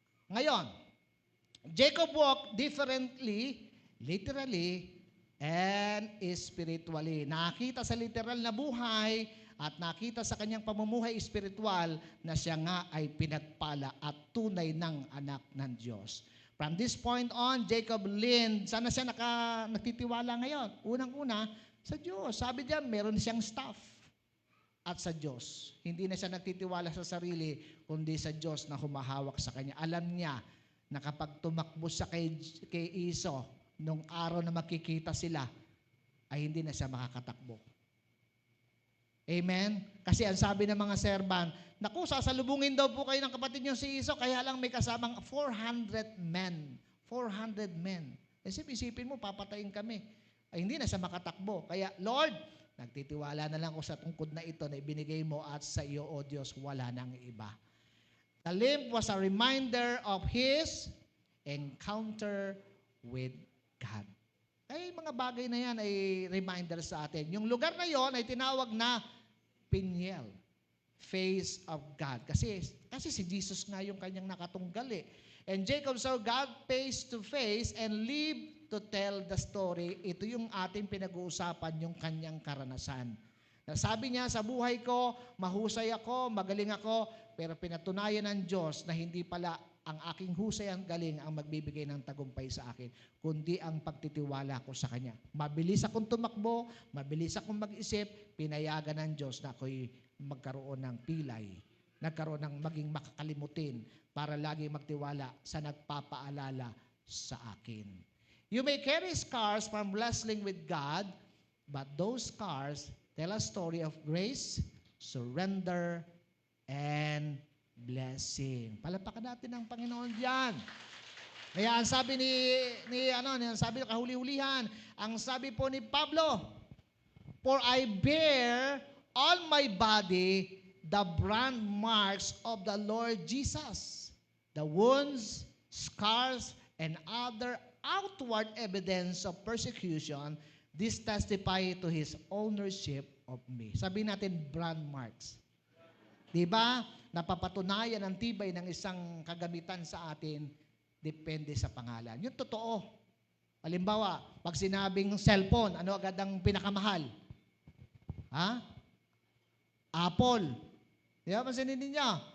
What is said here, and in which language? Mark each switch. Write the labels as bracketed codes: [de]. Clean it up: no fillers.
[en] Ngayon, Jacob walked differently, literally, and spiritually. [tl] Nakita sa literal na buhay at nakita sa kanyang pamumuhay espiritual na siya nga ay pinagpala at tunay ng anak ng Diyos. [en] From this point on, Jacob leaned. [tl] Sana siya nagtitiwala ngayon. Unang-una, sa Diyos. Sabi diyan, meron siyang staff. At sa Diyos. Hindi na siya nagtitiwala sa sarili, kundi sa Diyos na humahawak sa kanya. Alam niya na kapag tumakbo siya kay Esau, nung araw na makikita sila, ay hindi na siya makakatakbo. Amen? Kasi ang sabi ng mga serban, naku, sasalubungin daw po kayo ng kapatid niyo si Esau, kaya lang may kasamang 400 men. 400 men. Isipin mo, papatayin kami. Ay hindi na siya makatakbo. Kaya, Lord, nagtitiwala na lang ako sa tungkod na ito na ibinigay mo at sa iyo, O Diyos, wala nang iba. [en] The limp was a reminder of his encounter with God. [tl] Ay, mga bagay na yan ay reminder sa atin. Yung lugar na yon ay tinawag na Peniel, [en] face of God. [tl] Kasi si Jesus nga yung kanyang nakatunggal eh. [en] And Jacob saw God face to face and lived to tell the story. [tl] Ito yung ating pinag-uusapan, yung kanyang karanasan. Sabi niya, sa buhay ko, mahusay ako, magaling ako, pero pinatunayan ng Diyos na hindi pala ang aking husay ang galing ang magbibigay ng tagumpay sa akin, kundi ang pagtitiwala ko sa Kanya. Mabilis akong tumakbo, mabilis akong mag-isip, pinayagan ng Diyos na ako'y magkaroon ng pilay, nagkaroon ng maging makakalimutin para lagi magtiwala sa nagpapaalala sa akin. [en] You may carry scars from wrestling with God, but those scars tell a story of grace, surrender, and blessing. [tl] Palapakan natin ang Panginoon diyan. Kaya ang sabi ang sabi ng kahuli-hulihan, ang sabi po ni Pablo, [en] for I bear on my body the brand marks of the Lord Jesus, the wounds, scars, and other outward evidence of persecution. This testify to His ownership of me. [tl] Sabi natin, brand marks. Diba? Napapatunayan ang tibay ng isang kagamitan sa atin, depende sa pangalan. Yung totoo. Halimbawa, pag sinabing cellphone, ano agad ang pinakamahal? Ha? Apple. Di ba? Pansinin ninyo.